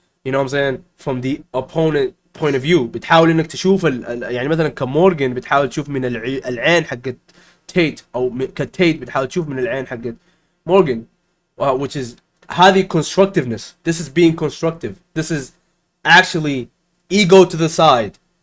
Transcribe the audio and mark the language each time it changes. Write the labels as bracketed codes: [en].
[en] you know what I'm saying from the opponent point of view. [ar] بتحاول انك تشوف يعني مثلا كمورجان بتحاول تشوف من العين حقت تيت، او كتيت بتحاول تشوف من العين حقت مورجان [en] which is [ar] هذه constructiveness. [en] This is being constructive. This is actually ego to the side.